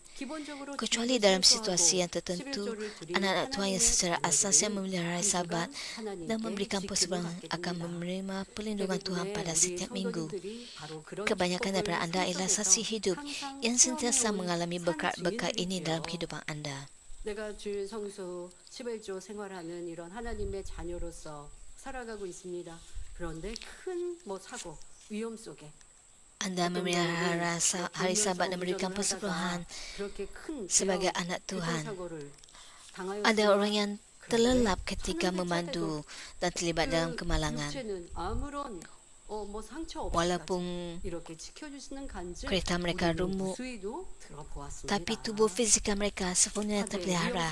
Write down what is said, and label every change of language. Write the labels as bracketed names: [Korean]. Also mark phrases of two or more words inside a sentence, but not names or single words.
[Malay] Kecuali dalam situasi yang tertentu, anak-anak Tuhan yang secara asasnya memelihara sahabat dan memberikan persembahan akan menerima perlindungan Tuhan pada setiap minggu. Kebanyakan daripada anda ialah saksi hidup yang sentiasa mengalami berkat-berkat ini dalam kehidupan anda. [Korean] 내가 주일 성수 11조 생활하는 이런 하나님의 자녀로서 살아가고 있습니다. 그런데 큰 사고, 위험 속에 [Malay] Anda memelihara hari sahabat dan memberikan persembahyan sebagai anak Tuhan. Ada orang yang terlelap ketika memandu dan terlibat dalam kemalangan. Walaupun kereta mereka remuk, tapi tubuh fizikal mereka sepenuhnya terpelihara.